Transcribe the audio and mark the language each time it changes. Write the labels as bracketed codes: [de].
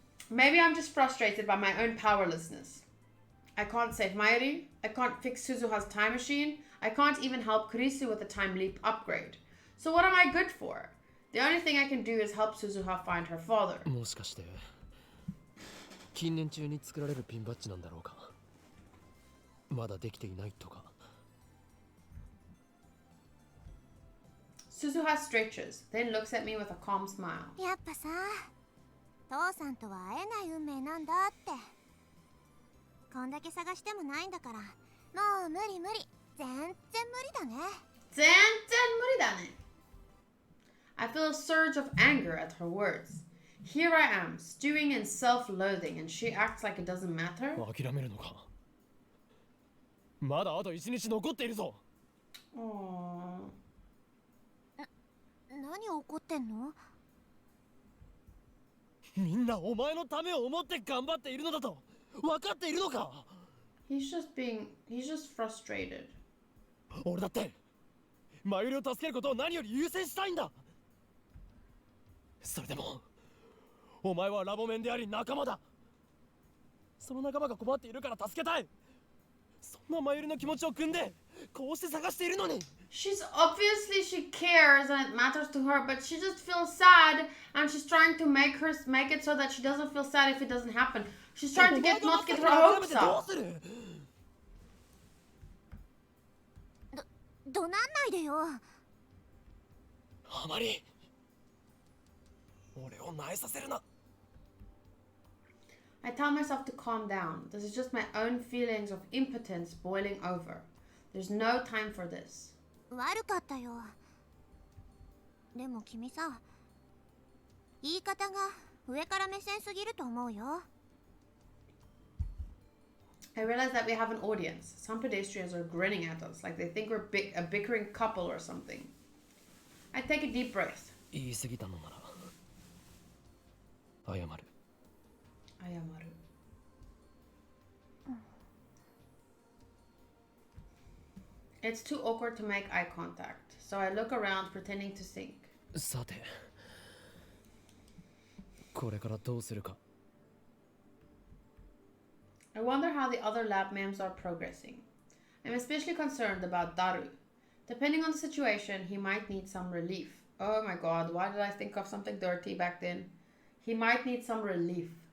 [en] Maybe I'm just frustrated by my own powerlessness. I can't save Mayuri. I can't fix Suzuha's time machine. I can't even help Kurisu with the time leap upgrade. So what am I good for? The only thing I can do is help Suzuha find her father. [ja] もしかして近年中に作られるピンバッジなんだろうか。まだできていないとか。 [en] Suzuha stretches, then looks at me with a calm smile. [ja] やっぱさ、父さんとは会えない運命なんだって。こんだけ探してもないんだから、もう無理無理。全然無理だね。全然無理だね. [en] I feel a surge of anger at her words. Here I am, stewing in self-loathing, and she acts like it doesn't matter. [ja] 諦めるのか。まだあと1日残っているぞ。 Aww. 何怒ってんの？みんなお前のためを思って頑張っているのだと分かっているのか。 [en] He's just frustrated. [ja] 俺だってマユリを助けることを何より優先したいんだ。それでもお前はラボメンであり仲間だ。その仲間が困っているから助けたい。そんなマユリの気持ちを汲んでこうして探しているのに。 [en] She's obviously she cares and it matters to her, but she just feels sad and she's trying to make it so that she doesn't feel sad if it doesn't happen. She's trying to not get her hopes up. [ja] 怒鳴んないでよ。あまり俺を萎えさせるな。 [en] I tell myself to calm down. This is just my own feelings of impotence boiling over. There's no time for this. [ja] 悪かったよ。でも君さ、言い方が上から目線すぎると思うよ。 [en] I realize that we have an audience. Some pedestrians are grinning at us like they think we're a bickering couple or something. I take a deep breath. [ja] 言い過ぎたのなら謝る。謝る。 [en] It's too awkward to make eye contact, so I look around pretending to think. [ja] さて、これからどうするか。 [en] I wonder how the other lab mems are progressing. I'm especially concerned about Daru. Depending on the situation, he might need some relief. Oh my god, why did I think of something dirty back then? He might need some relief.